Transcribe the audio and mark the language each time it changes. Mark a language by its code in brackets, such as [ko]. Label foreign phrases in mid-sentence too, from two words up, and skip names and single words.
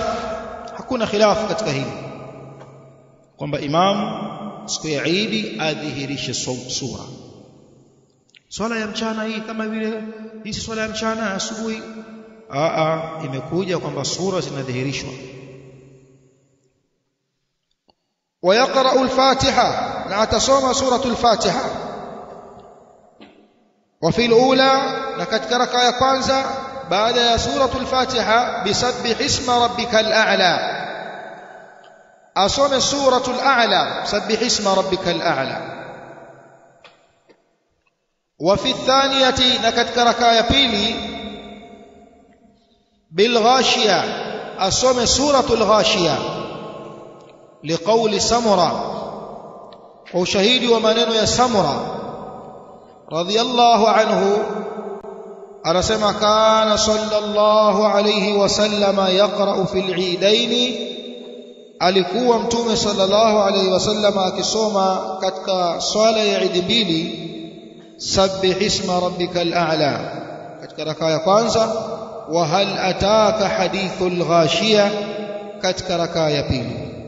[sw] Hakuna khilaf katika hili kwamba imam siku ya Eid adhihirishe sura. Swala ya mchana hii kama vile hii swala ya mchana asubuhi, imekuja kwamba sura zinadhihirishwa. [ar] ويقرأ الفاتحة، [sw] na atasoma suratul Fatiha. [ar] وفي الأولى، [sw] na katika raka ya kwanza baada ya suratul Fatiha, [ar] بسبح اسم ربك الأعلى, [sw] asome suratul a'la, [ar] سبح اسم ربك الأعلى. وفي الثانية، [sw] na katika raka ya pili, [ar] بالغاشية, [sw] asome suratul ghashiya, [ar] لقول سمرة, [sw] kwa ushahidi wa maneno ya Samura [ar] رضي الله عنه, [sw] anasema [ar] كان صلى الله عليه وسلم يقرأ في العيدين, [sw] alikuwa mtume [ar] صلى الله عليه وسلم [sw] akisoma katika swala ya Eid mbili, [ar] سبح اسم ربك الأعلى [sw] katika raka ya kwanza, [ar] وهل أتاك حديث الغاشية [sw] katika raka ya pili.